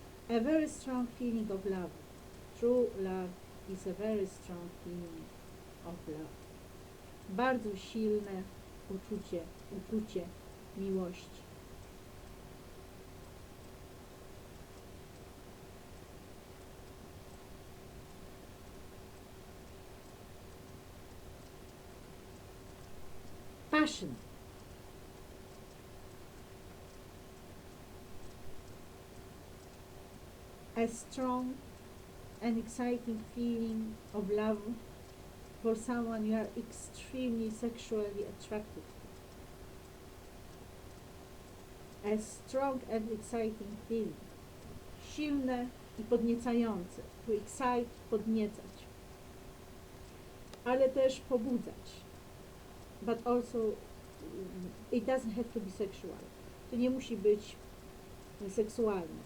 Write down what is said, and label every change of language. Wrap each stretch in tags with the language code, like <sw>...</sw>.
<en>A very strong feeling of love. True love is a very strong feeling of love.</en> <pl>Bardzo silne uczucie miłości.</pl> <en>Passion. A strong and exciting feeling of love for someone you are extremely sexually attracted to. A strong and exciting feeling.</en> <pl>Silne i podniecające.</pl> <en>To excite,</en> <pl>podniecać. Ale też pobudzać.</pl> <en>But also, it doesn't have to be sexual.</en> <pl>To nie musi być seksualne.</pl>